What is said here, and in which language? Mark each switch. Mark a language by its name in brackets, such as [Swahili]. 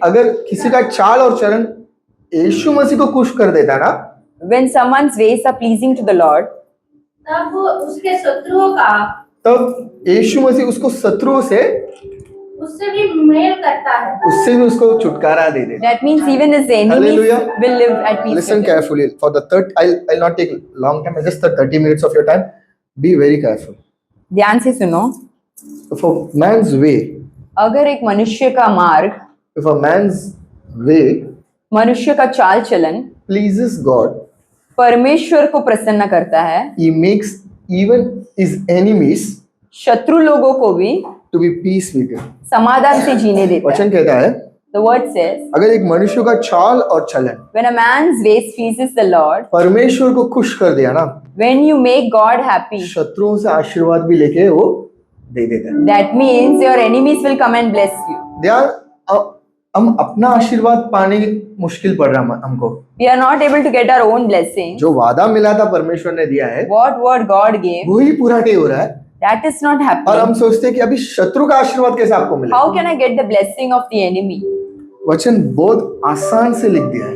[Hindi] अगर किसी का चाल और चलन यीशु मसीह को खुश कर देता ना, [English] when someone's ways are pleasing to the Lord, [Hindi] तब वो उसके शत्रुओं का तब यीशु मसीह उसको शत्रुओं से, उससे भी मेल करता है। उससे भी उसको छुटकारा दे देता। [English] that means even his enemies Hallelujah. will live at peace Listen with him. carefully. For the third, I'll not take long time. Just the 30 minutes of your time. Be very careful. [Hindi] ध्यान से सुनो, [English] If a man's way, [Hindi] अगर एक मनुष्य का मार्ग, [English] if a man's way [Hindi] मनुष्य का चाल चलन [English] pleases God, [Hindi] परमेश्वर को प्रसन्न करता है, [English] he makes even his enemies [Hindi] शत्रु लोगों को भी [English] to be peace with him. [Hindi] समाधान से जीने देता है। वचन कहता है, [English] The word says, [Hindi] अगर एक मनुष्य का चाल और चलन [English] when a man's ways pleases the Lord, [Hindi] परमेश्वर को खुश कर दिया ना, [English] when you make God happy, [Hindi] शत्रुओं से आशीर्वाद भी लेके वो दे देता है। [English] that means your enemies will come and bless you. [Hindi] ध्यान, हम अपना आशीर्वाद पाने मुश्किल पड़ रहा हमको। [English] We are not able to get our own blessing. [Hindi] जो वादा मिला था परमेश्वर ने दिया है, [English] What word God gave, [Hindi] वही पूरा नहीं हो रहा है, [English] that is not [Hindi] और हम [English] happening. [Hindi] सोचते हैं कि अभी शत्रु का आशीर्वाद कैसे आपको मिले। [English] How can I get the blessing of the enemy? [Hindi] वचन बहुत आसान से लिख दिया है।